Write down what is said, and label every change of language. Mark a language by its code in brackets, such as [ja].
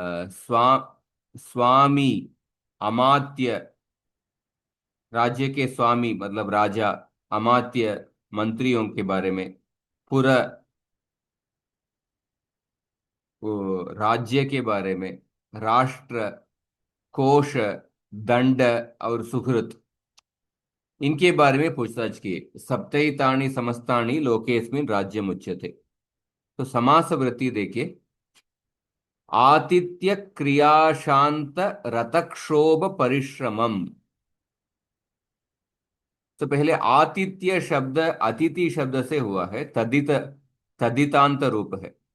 [hi] स्वा स्वामी, अमात्य, राज्य के स्वामी मतलब राजा, अमात्य मंत्रियों के बारे में, पुर वो राज्य के बारे में, राष्ट्र, कोश, दंड और सुहृत, इनके बारे में पूछताछ किए। [sa] सप्तैतानि समस्तानि लोकेस्मिन् राज्यम उच्यते। [hi] तो समास वृत्ति देखिए। [sa] आतिथ्य क्रियाशांत रतक्षोभ परिश्रमम। [hi] तो पहले आतिथ्य शब्द अतिथि शब्द से हुआ है, तदितांत रूप है।